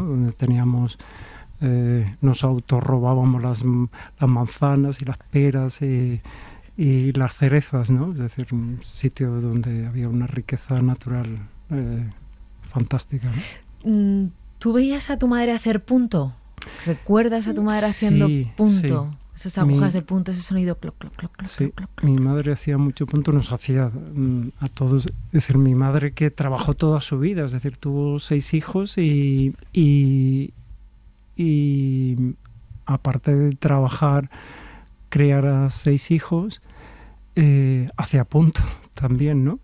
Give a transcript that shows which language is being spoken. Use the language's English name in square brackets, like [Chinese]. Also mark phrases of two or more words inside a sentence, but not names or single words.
[Spanish] Donde teníamos, nos autorrobábamos las manzanas y las peras y las cerezas, ¿no? Es decir, un sitio donde había una riqueza natural fantástica, ¿no? ¿Tú veías a tu madre hacer punto? ¿Recuerdas a tu madre haciendo punto? Sí. Esas agujas de punto, ese sonido cloc, cloc, cloc, cloc, sí, cloc, cloc. Mi madre hacía mucho punto, nos hacía a todos. Es decir, mi madre que trabajó toda su vida, es decir, tuvo 6 hijos y aparte de trabajar, criar a 6 hijos, hacía punto también, ¿no?